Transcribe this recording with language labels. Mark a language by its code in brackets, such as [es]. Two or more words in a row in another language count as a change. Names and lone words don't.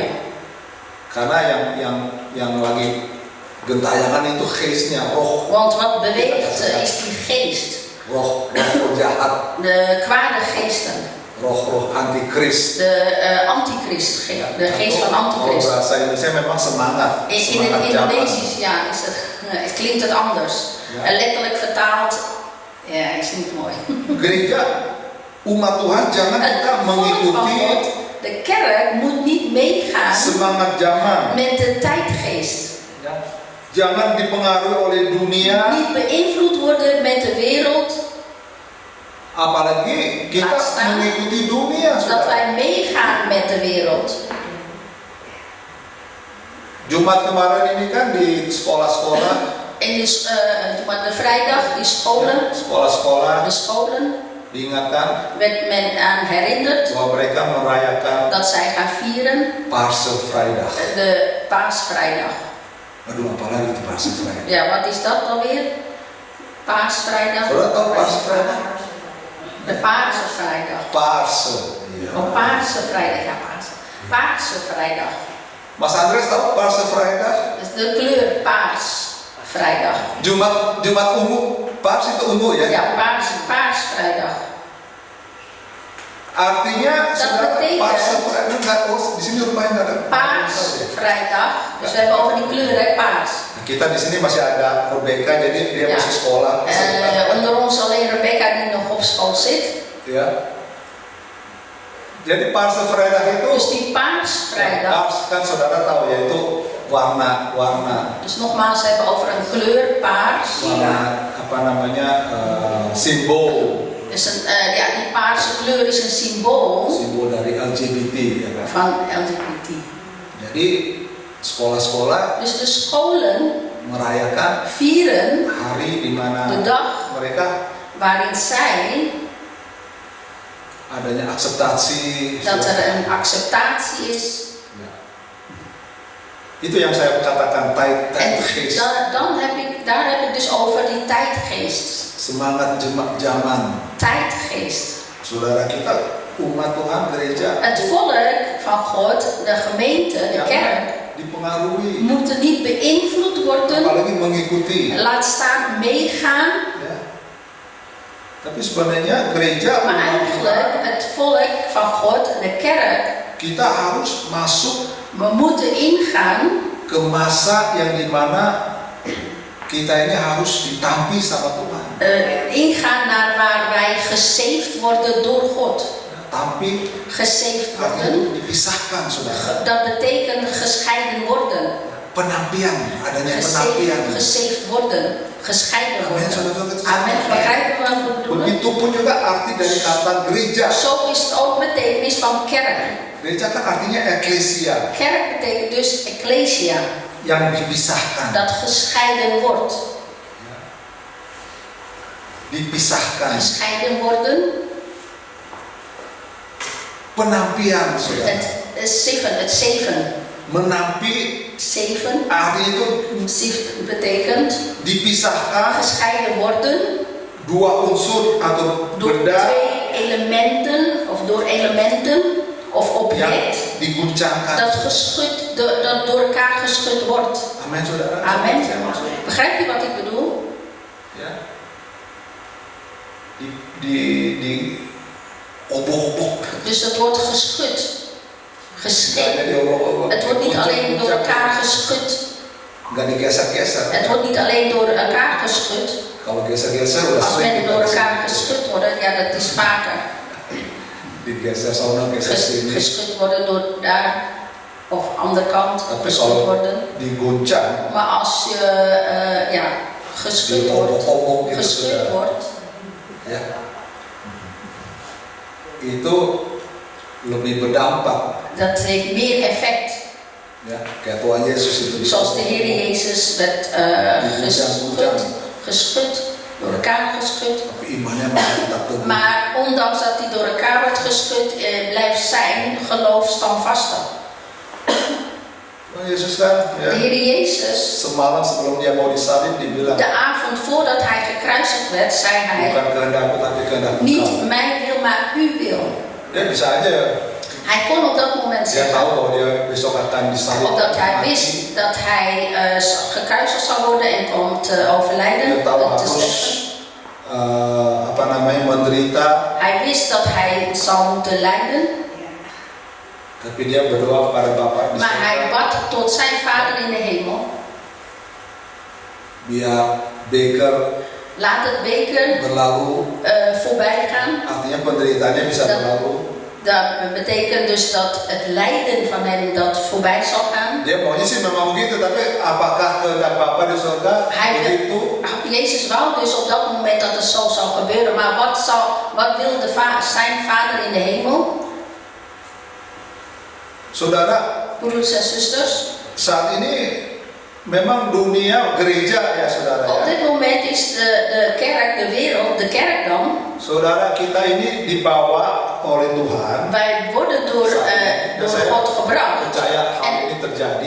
[id] Karena yang lagi gentayangan itu geestnya, roh. [nl] Want wat beweegt is die geest. [id] Roh jahat. [nl] De kwade geesten. [id] Roh antichrist. [nl] De antichrist, de geest van antichrist. [id] Kalau bahasa Indonesia memang semangat. [nl] In het Indonesisch is het klinkt het anders. Ja. Letterlijk vertaald, ja, is niet mooi. [id] Gereja, umat Tuhan jangan [nl] Het [id] kita [nl] volk van [id] mengikuti [nl] God, de kerk moet niet meegaan [id] semangat zaman. [nl] met de tijdgeest. [id] Ya. Jangan dipengaruhi oleh dunia. [nl] Niet beïnvloed worden met de wereld. [id] Apalagi kita mengikuti dunia, [nl] Dat [id] saudara. [nl] wij meegaan met de wereld. [id] Jumat kemarin ini kan di sekolah-sekolah, [nl] En dus, de vrijdag, die scholen, [id] sekolah-sekolah [nl] de scholen, [id] diingatkan [nl] werd men aan herinnerd [id] bahwa mereka merayakan [nl] dat zij gaan vieren [id] Pasen Vrijdag. [nl] de Paasvrijdag. [id] Aduh, apalagi itu Pasen Vrijdag? [nl] Ja, wat is dat alweer? Paasvrijdag? [id] Saudara tahu Pasen Vrijdag? [nl] De Paarse Vrijdag. [id] Pasen. Iya. [nl] Oh, Paarse Vrijdag, ja, Paarse. Paarse Vrijdag. [id] Mas Andres tahu Pasen Vrijdag? [nl] Dus de kleur paars. Vrijdag. [id] Jumat ungu, Paas itu ungu ya? [nl] Ja, paars. Paarsvrijdag. [id] Artinya [nl] Dat [id] saudara [nl] betekent- [id] Paarse Vrijdag enggak, di sini rupanya enggak ada. [nl] Paarsvrijdag. Dus we hebben over die kleur, hè, paars. [id] Nah, kita di sini masih ada Rebecca, jadi dia [nl] Ja. [id] masih sekolah. [nl] Onder ons alleen Rebecca die nog op school zit. [id] Ya. Jadi Paarse Vrijdag itu [nl] Dus die Paarsvrijdag. [id] Paars kan saudara tahu yaitu warna [nl] Dus nogmaals, we hebben over een kleur, paars. [id] apa namanya simbol [nl] Dus die paarse kleur is een symbool [id] dari LGBT ya kan. [nl] van LGBT. [id] Jadi sekolah-sekolah [nl] Dus de scholen [id] merayakan [nl] vieren [id] hari di mana [nl] de dag [id] mereka [nl] waarin zij [id] adanya akseptasi. [nl] dat er een acceptatie is. [id] Ya. Itu yang saya katakan [nl] En tijdgeest. daar heb ik dus over die tijdgeest. [id] Semangat zaman. [nl] Tijdgeest. [id] Saudara kita umat Tuhan gereja [nl] Het volk van God, de gemeente, de kerk, [id] dipengaruhi, [nl] moeten niet beïnvloed worden, [id] apalagi mengikuti. [nl] laat staan meegaan. [id] Ya. Tapi sebenarnya gereja [nl] Maar [id] umat [nl] eigenlijk, [id] Tuhan, [nl] het volk van God, de kerk, [id] kita harus masuk [nl] we moeten ingaan [id] ke masa yang dimana kita ini harus ditampi sama Tuhan. [nl] ingaan naar waar wij gesaved worden door God. [id] Tampi [nl] Gesaved [id] artinya [nl] worden, [id] dipisahkan, saudara. [nl] dat betekent gescheiden worden. [id] Penampian, adanya penampian. [nl] Gesaved worden, gescheiden [id] Amen, [nl] worden. [id] saudara-saudara. [nl] Amen, begrijpen we wat we bedoelen? [id] Begitupun juga arti dari kata gereja. [nl] Zo is het ook betekenis van kerk. [id] Gereja kan artinya eklesia, [nl] Kerk betekent dus ecclesia, [id] yang dipisahkan. [nl] dat gescheiden wordt. [id] Dipisahkan. [nl] Gescheiden worden. [id] Penampian, saudara. [nl] Het zeven. [id] Menampi [nl] Zeven. [id] arti itu [nl] Zicht betekent [id] dipisahkan [nl] gescheiden worden [id] dua unsur atau [nl] door [id] benda [nl] twee elementen of door elementen of [id] yang [nl] object [id] diguncangkan. [nl] dat door elkaar geschud wordt. [id] Amin, saudara. [nl] Amen. Begrijp je wat ik bedoel? [id] Ya. Di obok-obok. [nl] Dus dat wordt geschud. [id] Nggak diobok-obok. [nl] Het wordt niet alleen door elkaar geschud. [id] Nggak digeser-geser. [nl] Het wordt niet alleen door elkaar geschud. [id] Kalau geser-geser udah [nl] Als [id] sering [nl] men [id] kita [nl] door [id] geser. [nl] elkaar geschud worden, ja, dat is vaker. [id] Digeser sana, geser sini. [nl] Geschud worden door daar of andere kant [id] Tapi [nl] geschud [id] kalau [nl] worden. [id] diguncang, [nl] Maar als je geschud wordt, [id] diobok-obok gitu, [nl] geschud [id] saudara. [nl] wordt, [id] Ya. Itu lebih berdampak. [nl] dat heeft meer effect. [id] Ya, kayak Tuhan Yesus itu. [nl] Zoals de Heer Jezus werd geschud, door elkaar geschud. [id] Tapi imannya masih tetap teguh. [nl] Maar ondanks dat hij door elkaar werd geschud, blijft zijn geloof standvastig. [id] Tuhan Yesus kan, ya. [nl] De Heer Jezus, [id] Semalam sebelum dia mau disalib dibilang, [nl] de avond voordat hij gekruisigd werd, zei hij: [id] bukan kehendakku tapi kehendak [nl] niet [id] Engkau. [nl] mijn wil, maar uw wil. [id] Dia bisa aja, [nl] Hij kon op dat moment [id] dia [nl] zeggen, [id] tahu bahwa dia besok akan disalib. [nl] omdat hij [id] mati. [nl] wist dat hij gekruisigd zou worden en kwam te overlijden, [id] Dia tahu [nl] te [id] harus [nl] sterven. [id] menderita, [nl] Hij wist dat hij zou moeten lijden, [id] tapi dia berdoa kepada Bapa di [nl] maar hij [id] surga, [nl] bad tot zijn Vader in de hemel. [id] biar beker [nl] Laat het beker [id] berlalu, [nl] voorbij gaan. [id] artinya penderitaannya bisa [nl] Dat- [id] berlalu. [nl] Dat betekent dus dat het lijden van hem dat voorbij zal gaan. [id] Dia maunya sih memang begitu, tapi apakah kehendak Bapa di surga [nl] Hij [id] begitu? [nl] Jezus wou dus op dat moment dat het zo zou gebeuren, maar wat wil zijn Vader in de hemel? [id] Saudara, [nl] Broeders en zusters, [id] saat ini memang dunia gereja ya saudara [nl] op [id] ya. [nl] dit moment is de kerk, de wereld, de kerk dan. [id] Saudara, kita ini dibawa oleh Tuhan. [nl] Wij worden door God gebracht. [id] Percaya hal [nl] En [id] ini terjadi,